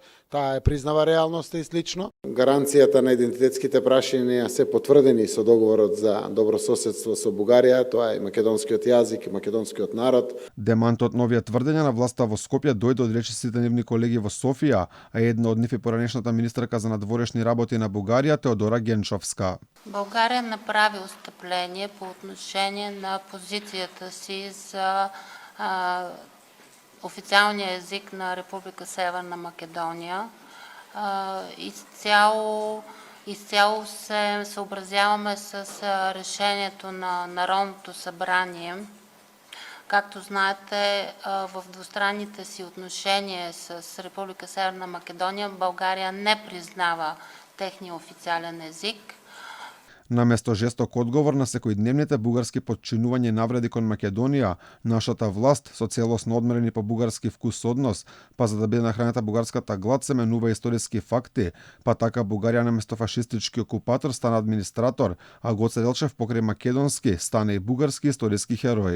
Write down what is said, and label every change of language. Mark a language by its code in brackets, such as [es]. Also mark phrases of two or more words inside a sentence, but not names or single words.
[mk] Таа е признава реалноста и слично. Гаранцијата на идентитетските прашања се потврдени со договорот за добрососедство со Бугарија, тоа е македонскиот јазик и македонскиот народ. Демантот новија тврдења на власта во Скопје дојде од речисите нивни колеги во Софија, а една од нив е поранешната министерка за надворешни работи на Бугарија Теодора Генчовска. [bg] България направи отстъпление по отношение на позицията си за официалния език на Република Северна Македония. Изцяло се съобразяваме с решението на Народното събрание. Както знаете, в двустранните си отношения с Република Северна Македония България не признава техния официален език. [mk] Наместо жесток одговор на секојдневните бугарски подчинувања и навреди кон Македонија, нашата власт со целосно одмерени по бугарски вкус однос, па за да биде нахранета бугарската глад се менува историски факти, па така Бугарија наместо фашистички окупатор стана администратор, а Гоце Делчев покрај македонски стане и бугарски историски херој.